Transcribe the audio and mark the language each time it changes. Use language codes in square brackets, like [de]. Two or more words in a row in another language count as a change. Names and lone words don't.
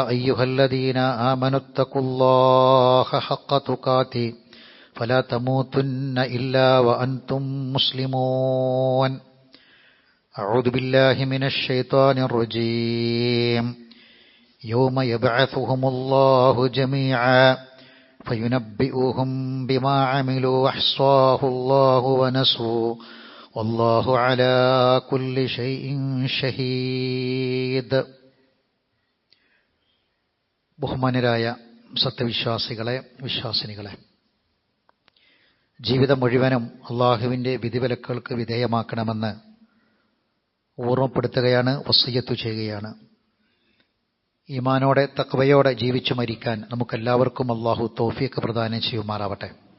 [ar] أيها الذين آمنوا اتقوا الله حق تقاته فلا تموتن إلا وأنتم مسلمون أعوذ بالله من الشيطان الرجيم يوم يبعثهم الله جميعا فينبئهم بما عملوا أحصاه الله ونسوه والله على كل شيء شهيد. [ml] ബഹുമാനരായ സത്യവിശ്വാസികളെ, വിശ്വാസിനികളെ, ജീവിതം മുഴുവനും അള്ളാഹുവിൻ്റെ വിധിവിലക്കുകൾക്ക് വിധേയമാക്കണമെന്ന് ഓർമ്മപ്പെടുത്തുകയാണ്, വസിയ്യത്ത് ചെയ്യുകയാണ്. ഈമാനോടെ തഖ്വയോടെ ജീവിച്ചു മരിക്കാൻ നമുക്കെല്ലാവർക്കും അള്ളാഹു തൗഫീഖ് പ്രദാനം ചെയ്യുമാറാവട്ടെ.